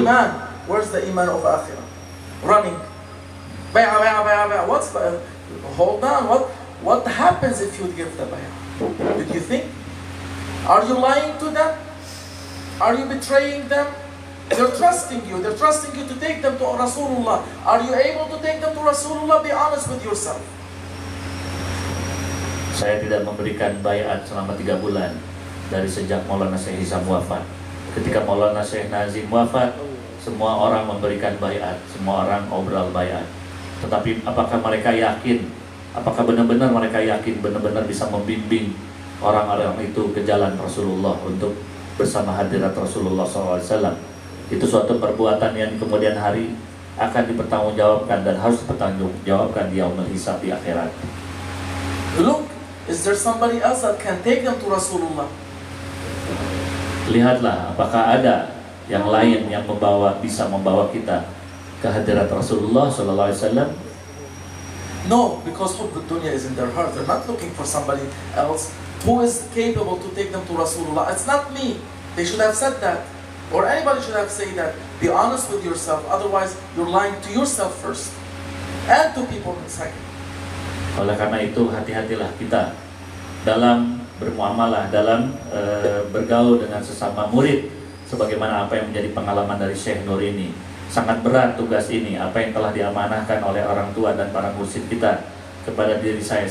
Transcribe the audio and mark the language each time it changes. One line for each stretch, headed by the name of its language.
English: Iman. Where's the iman of akhirah? Running. Bay'ah, bay'ah, bay'ah, bay'ah. What's the... Hold on. What happens if you give the bay'ah? Did you think? Are you lying to them? Are you betraying them? They're trusting you. They're trusting you to take them to Rasulullah. Are you able to take them to Rasulullah? Be honest with yourself.
Indonesian: Saya tidak memberikan bayat selama 3 bulan dari sejak Maulana Syekh Hisam wafat. Ketika Maulana Syekh Nazim wafat, semua orang memberikan bayat, semua orang obrol bayat. Tetapi apakah mereka yakin? Apakah benar-benar mereka yakin benar-benar bisa membimbing orang-orang itu ke jalan Rasulullah untuk bersama hadirat Rasulullah SAW? Itu suatu perbuatan yang kemudian hari akan dipertanggungjawabkan dan harus dipertanggungjawabkan di yaumul hisab, di akhirat.
English: Look, is there somebody else that can take them to Rasulullah?
Indonesian: Lihatlah, apakah ada yang lain yang bisa membawa kita ke hadirat Rasulullah SAW?
English: No, because hubb dunya is in their heart. They're not looking for somebody else who is capable to take them to Rasulullah. It's not me. They should have said that. Or anybody should have said that. Be honest with yourself. Otherwise, you're lying to yourself first. And to people inside.
Indonesian: Oleh karena itu, hati-hatilah kita dalam bermuamalah, dalam bergaul dengan sesama murid. Sebagaimana apa yang menjadi pengalaman dari Syekh Nur ini. Sangat berat tugas ini, apa yang telah diamanahkan oleh orang tua dan para mursyid kita kepada diri saya.